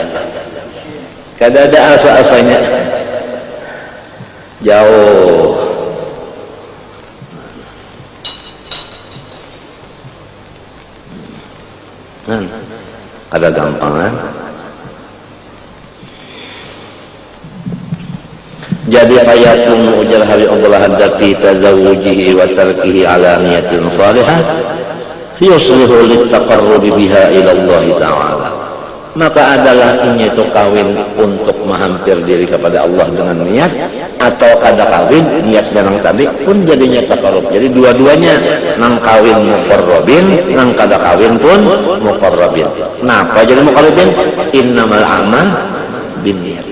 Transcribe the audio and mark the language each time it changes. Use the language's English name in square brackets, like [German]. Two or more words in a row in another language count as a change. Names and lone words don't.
[Banjar] Kada ada alfa-alfanya. Jauh. Ada gampangan. Jadi fayakun ujar Habib Abdullah Haddad [Arabic] في تزوجه وتركه على نية صالحة يصلح للتقرب بها إلى الله تعالى. [Banjar] maka adalah ini itu kawin untuk menghampir diri kepada Allah dengan niat, atau kada kawin niat dan tadi pun jadinya takarrub. Jadi dua-duanya, nang kawin muqarrabin, nang kada kawin pun muqarrabin. Napa jadi muqarrabin? [Arabic] إنما الأعمال بالنيات.